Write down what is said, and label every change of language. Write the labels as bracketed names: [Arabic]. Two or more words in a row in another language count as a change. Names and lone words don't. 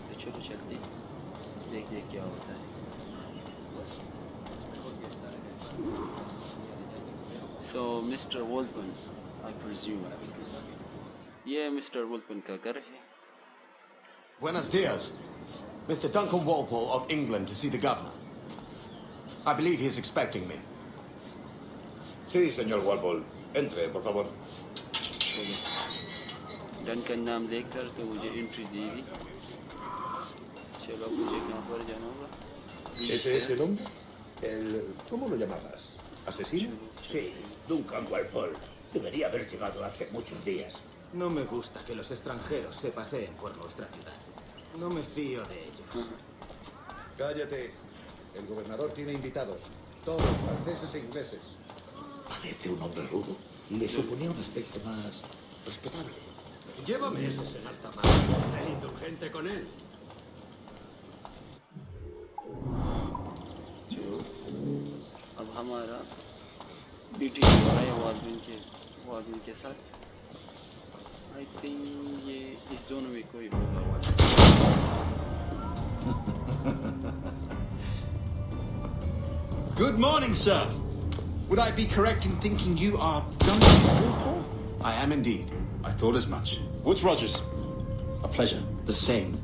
[Hindi] तो चलो चलते देखिए क्या होता है. [English] So, Mr. Walton, I presume. Yeah, Mr. [Hindi] Walton का घर है. [Spanish] Buenos dias. [English] Mr. Duncan Walpole of England to see the governor. I believe he is expecting me. [Spanish] Sí, señor Walpole. Entre, por favor. [Hindi] Duncan नाम देखकर तो मुझे एंट्री देगी. चलो मुझे कहाँ पर जाना होगा. [Spanish] ¿Ese es el hombre? ¿Cómo lo llamabas? ¿Asesino? Sí, Duncan Walpole. Debería haber llegado hace muchos días. No me gusta que los extranjeros se paseen por nuestra ciudad. No me fío de ellos. Cállate. El gobernador tiene invitados. Todos franceses e ingleses. Parece un hombre rudo. Le suponía un aspecto más respetable. Lleva meses en alta mar. Sé indulgente con él. [Hindi] अब हमारा ड्यूटी हो रहा है वार्डन के साथ. [English] I think [Hindi] ये इस दोनों में कोई होगा. [English] Good morning, sir. Would I be correct in thinking you are Duncan Walpole? I am indeed. I thought as much. Woods Rogers. A pleasure. The same.